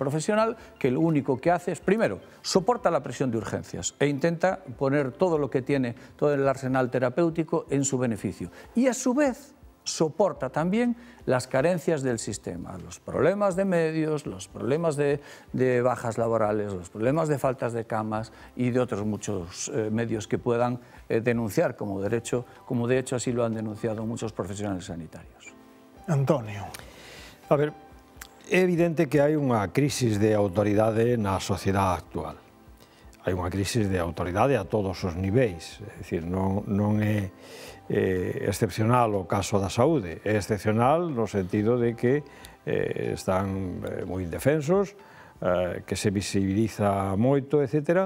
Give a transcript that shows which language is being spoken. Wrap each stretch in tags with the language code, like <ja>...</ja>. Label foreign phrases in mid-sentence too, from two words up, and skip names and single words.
<es>profesional que lo único que hace es, primero, soporta la presión de urgencias e intenta poner todo lo que tiene, todo el arsenal terapéutico en su beneficio, y a su vez soporta también las carencias del sistema, los problemas de medios, los problemas de bajas laborales, los problemas de faltas de camas y de otros muchos medios que puedan denunciar como de hecho así lo han denunciado muchos profesionales sanitarios. Antonio.</es> <gl>A ver, é evidente que hai unha crisis de autoridade na sociedade actual. Hai unha crisis de autoridade a todos os niveis, é dicir, non é excepcional o caso da saúde, é excepcional no sentido de que están moi indefensos, que se visibiliza moito, etc.</gl>